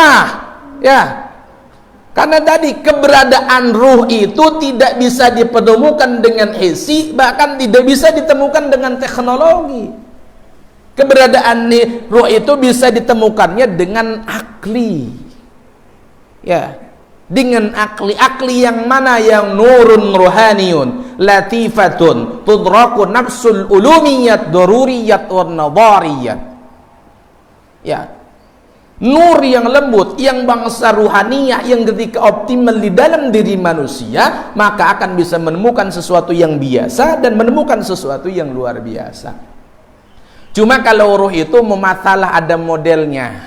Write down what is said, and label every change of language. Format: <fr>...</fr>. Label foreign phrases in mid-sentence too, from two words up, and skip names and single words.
<id>Ya, karena tadi keberadaan ruh itu tidak bisa dipertemukan dengan hissi, bahkan tidak bisa ditemukan dengan teknologi. Keberadaan ruh itu bisa ditemukannya dengan akli. Ya, dengan akli. Akli yang mana?</id> <ar>Yang نورٌ روحانيٌّ، لطيفةٌ، تدرك نفس العلوميات، ضروريات والنظريات.</ar> <id>Ya, nur yang lembut, yang bangsa ruhaniyah, yang ketika optimal di dalam diri manusia, maka akan bisa menemukan sesuatu yang biasa dan menemukan sesuatu yang luar biasa. Cuma kalau ruh itu mematsalah, ada modelnya.</id>